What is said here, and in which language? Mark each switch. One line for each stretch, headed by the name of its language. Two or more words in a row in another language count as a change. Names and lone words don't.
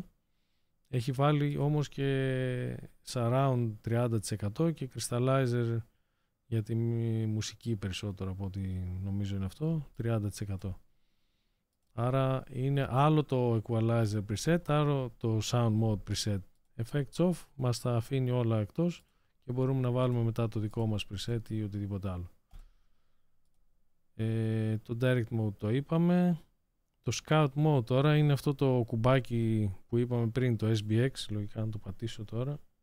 Greek: Έχει βάλει όμως και surround 30% και crystallizer για τη μουσική περισσότερο από ό,τι νομίζω είναι αυτό, 30%. Άρα είναι άλλο το
English: equalizer preset,
Greek: άλλο το
English: sound mode preset. Effects off
Greek: μας τα αφήνει όλα εκτός και μπορούμε να βάλουμε μετά το δικό μας preset ή οτιδήποτε άλλο. Το
English: direct mode
Greek: το είπαμε. Το
English: scout mode
Greek: τώρα είναι αυτό το κουμπάκι που είπαμε πριν, το SBX, λογικά να το πατήσω τώρα.